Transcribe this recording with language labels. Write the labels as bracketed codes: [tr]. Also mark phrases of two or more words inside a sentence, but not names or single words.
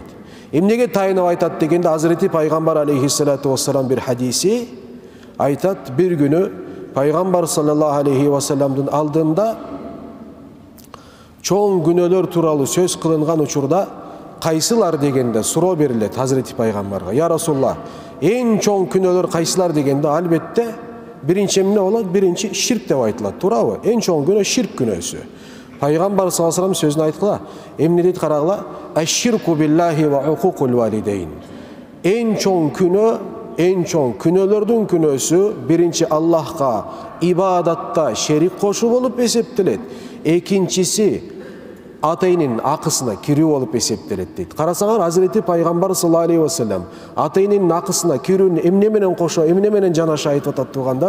[ky] Эмнеге тайынып айтат дегенде, Азирети пайгамбар [ar] عليه الصلاة والسلام [ky] бир хадиси айтат, бир күнү пайгамбар [ar] صلى الله عليه وسلم [ky] алдында чоң күнөөлөр тууралуу сөз кылынган учурда кайсылар дегенде суроо берилет Hazreti пайгамбарга. [ar] يا رسول الله, [ky] эң чоң күнөөлөр кайсылар дегенде, албетте биринчи эмне болот? Биринчи ширк деп айтылат, туурабы? Эң чоң күнөө ширк күнөөсү. Пайгамбар [ar] صلى الله عليه وسلم [ky] сөзүн айткыла. Эмне дейт карагыла? [ar] الشرك بالله وعقوق الوالدين. [ky] Эң чоң күнөөлөрдүн күнөөсү биринчи Аллахка ибадатта шерик кошуу болуп эсептелет. Экинчиси ата-эненин акысына кирүү болуп эсептелет дейт. Карасаңар, Hazreti пайгамбар [ar] صلى الله عليه وسلم [ky] ата-эненин акысына кирүүнү эмне менен кошо, эмне менен жанаша айтып атат туугандар?